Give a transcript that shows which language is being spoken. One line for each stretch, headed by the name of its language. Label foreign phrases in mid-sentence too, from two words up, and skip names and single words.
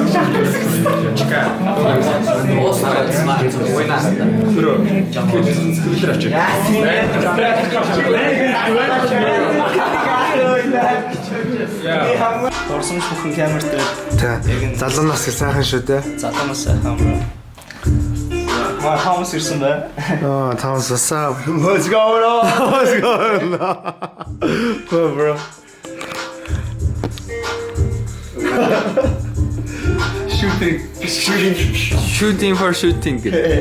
Mongolian: Орсон бүхэн камертай. Тэ. Залуу нас их сайхан шүү дээ. Залуунаас сайхан бро. Маа хамс ирсэн бай. Аа,
English: Thomas, what's up? What's going on? Oh, bro. Shooting for shooting гэдэг.